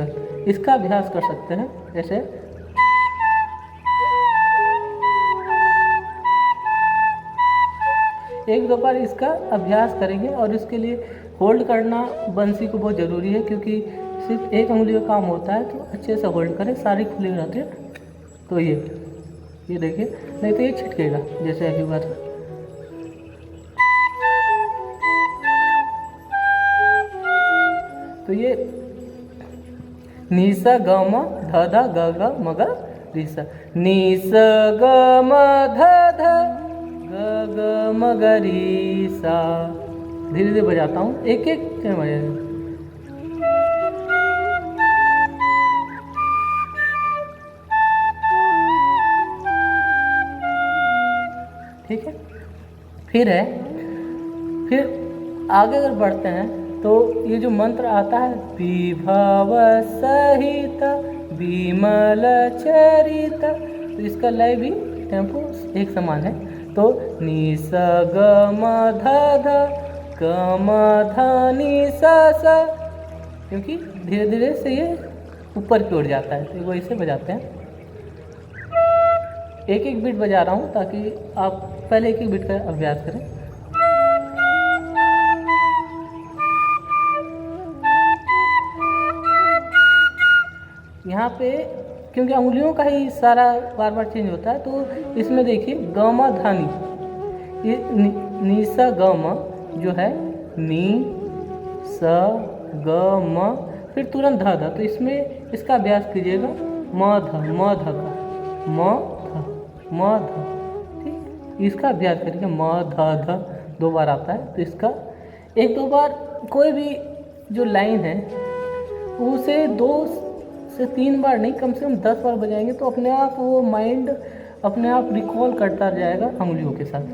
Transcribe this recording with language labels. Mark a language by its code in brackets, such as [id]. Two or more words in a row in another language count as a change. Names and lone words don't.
[hi] इसका अभ्यास कर सकते हैं, जैसे एक 2 बार इसका अभ्यास करेंगे, और इसके लिए होल्ड करना बंसी को बहुत ज़रूरी है, क्योंकि सिर्फ एक उंगली का काम होता है, तो अच्छे से होल्ड करें, सारी खुली रहती है। तो ये देखिए, नहीं तो ये छिटकेगा, जैसे अभी हुआ था। तो ये नि स ग म ध ध ग ग म ग री सा, नि स ग म ध ध ग ग म ग री सा। धीरे धीरे बजाता हूँ, एक एक बजाएगा। ठीक है। फिर आगे अगर बढ़ते हैं, तो ये जो मंत्र आता है, [sa] विभव सहित विमल चरित, [hi] तो इसका लय भी टेम्पो एक समान है। तो नि स ग म ध ध ग म ध नि सा सा, क्योंकि धीरे धीरे से ये ऊपर की ओर जाता है, तो वो इसे बजाते हैं। एक एक बीट बजा रहा हूँ ताकि आप पहले एक बीट का अभ्यास करें। यहाँ पे क्योंकि उंगलियों का ही सारा बार बार चेंज होता है, तो इसमें देखिए ग म ध नि, ये नि सा ग म जो है, नि स ग म, फिर तुरंत ध ध, तो इसमें इसका अभ्यास कीजिएगा। म ध का म ध, ठीक, इसका अभ्यास करिएगा। म ध ध 2 बार आता है, तो इसका 1-2 बार कोई भी जो लाइन है उसे 2 से 3 बार नहीं, कम से कम 10 बार बजाएंगे तो अपने आप वो माइंड अपने आप रिकॉल करता जाएगा उंगलियों के साथ।